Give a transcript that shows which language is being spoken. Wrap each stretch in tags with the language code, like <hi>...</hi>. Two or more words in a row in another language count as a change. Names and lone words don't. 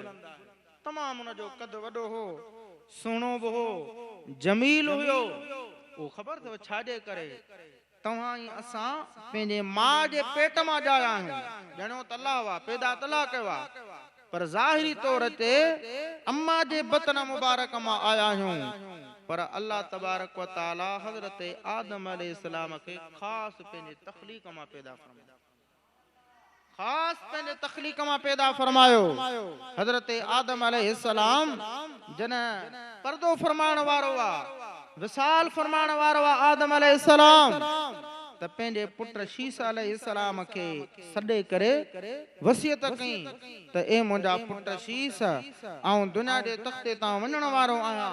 <sd>तमाम हुन जो कद वॾो हो, सुहिणो बि हो, जमील हुयो। वो ख़बर अथव छाजे करे? तव्हां ऐं असां पंहिंजे मां जे पेट मां ॼाया आहियूं। ॼणो त अल्लाह वा पैदा त अल्लाह कयो आहे, पर ज़ाहिरी तौर ते अम्मा जे बतन मुबारक मां आया आहियूं। पर अल्लाह</sd> <ar>تبارك وتعالى</ar> <sd>हज़रत आदम अलैहिस्सलाम खे ख़ासि पंहिंजे तख़लीक़ मां पैदा फरमायो। खास पंहिंजे तख़लीक़ मां पैदा फरमायो। हज़रत आदम अलैहिस्सलाम जॾहिं पर्दो फरमाइण वारो आ, विसाल फरमाइण वारो आ आदम अलैहिस्सलाम, त पंहिंजे पुट शीस अलैहिस्सलाम खे सॾे करे वसियत कई त ए मुंहिंजा पुट शीस, आऊं दुनिया जे तख़्ते तां वञण वारो आहियां।</sd>